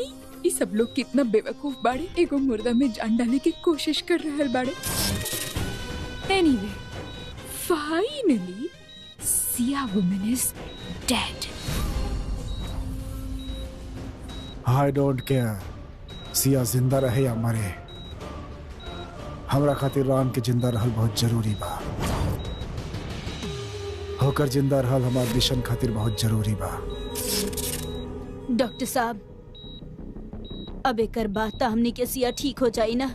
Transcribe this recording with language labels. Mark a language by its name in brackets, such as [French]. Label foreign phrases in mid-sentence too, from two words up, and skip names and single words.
[Bhojpuri] ये सब लोग कितना बेवकूफ बाड़े, एगो मुर्दा में जान डाले की कोशिश कर रहल बाड़े। [English] Anyway, finally, Sia woman is dead. I don't care, [Bhojpuri] सिया जिंदा रहे या मरे, हमरा खातिर राम के जिंदा रहल बहुत जरूरी बा। होकर जिंदा रहल हमार मिशन खातिर बहुत जरूरी बा। डॉक्टर साहब, अब एक बात हमनी के सिया ठीक हो जाई ना।